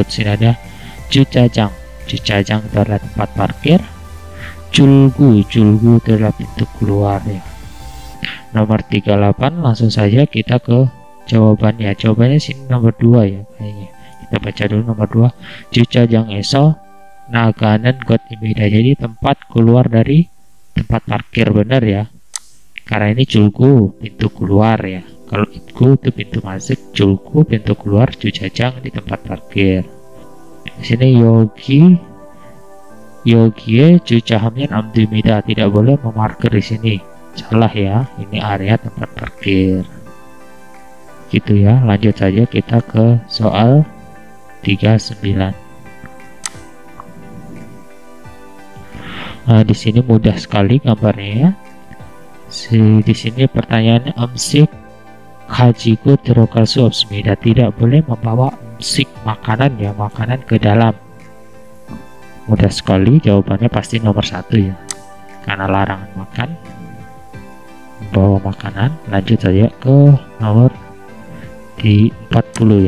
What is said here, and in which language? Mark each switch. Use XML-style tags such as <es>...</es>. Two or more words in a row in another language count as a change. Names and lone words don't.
<id>Sini ada Jucajang itu adalah tempat parkir. Julgu itu adalah pintu keluar ya. Nomor 38, langsung saja kita ke jawabannya. Jawabannya sini nomor 2 ya kayaknya. Kita baca dulu nomor 2.</id> <ko>Jucajang에서 나가는 곳입니다.</ko> <id>Jadi tempat keluar dari tempat parkir, benar ya. Karena ini julgu pintu keluar ya. Kalau ibgu itu pintu masuk, julgu pintu keluar, jucajang di tempat parkir. Di sini</id> <ko>Yogie 주차하면 안 됩니다.</ko> <id>Tidak boleh memarkir di sini. Salah ya, ini area tempat parkir. Gitu ya. Lanjut saja kita ke soal 39. Nah, di sini mudah sekali gambarnya ya. Di sini pertanyaannya</id> <ko>음식 가지고 들어갈 수 없습니다.</ko> <id>Tidak boleh membawa 음식 makanan ya, makanan ke dalam. Mudah sekali, jawabannya pasti nomor 1 ya, karena larangan makan, membawa makanan. Lanjut saja ke nomor di 40 ya.</id>